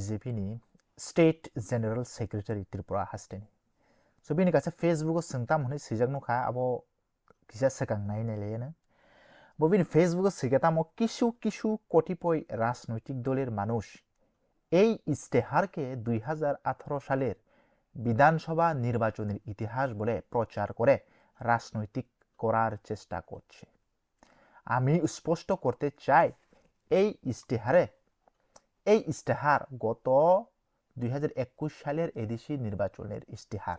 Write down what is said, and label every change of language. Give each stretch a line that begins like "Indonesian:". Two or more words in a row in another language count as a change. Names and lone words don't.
Kok Borok: BJP ni
English: State General Secretary
Kok Borok: Tripura hasteni. So bini kasa Facebook sengtam honi sijak nukha abo kisa sekang nai neleyana. Bo bini Facebook sigatam o
Bangla: কিছু কতিপয় রাজনৈতিক দলের মানুষ এই ইস্তেহারকে 2018 সালের বিধানসভা নির্বাচনের ইতিহাস বলে প্রচার করে রাজনৈতিক করার চেষ্টা করছে। আমি স্পষ্ট করতে চাই এই ইস্তেহার গত 2021 সালের এডিসি নির্বাচনের ইস্তেহার।